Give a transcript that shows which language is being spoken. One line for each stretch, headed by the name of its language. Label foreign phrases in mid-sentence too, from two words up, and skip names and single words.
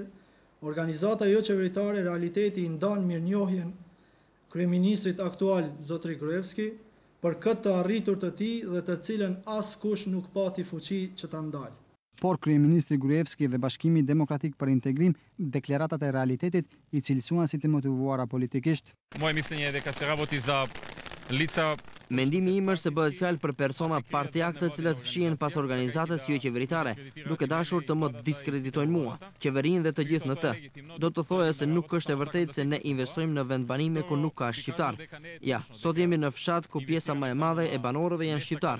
Albanian: Organizata jo qeveritare Realiteti i ndan mirënjohjen kryeministrit aktual zotri Gruevski për këtë të arritur të tij dhe të cilën askush nuk pati fuqi që ta ndalë. Por kryeministri Gruevski dhe Bashkimi Demokratik për Integrim deklaratat e Realitetit i cilësuan si të motivuara politikisht.
Macedonian: Мое мислење е да кад се работи за лица.
Albanian: Mendimi im është se bëhet fjalë për persona partijak të cilët fshihen pas organizatës jo qeveritare, duke dashur të më diskreditojnë mua, qeverinë dhe të gjithë në të. Do të thoya se nuk është e vërtetë se ne investojmë në vendbanime ku nuk ka shqiptar. Ja, sot jemi në fshat ku pjesa më e madhe e banorëve janë shqiptar.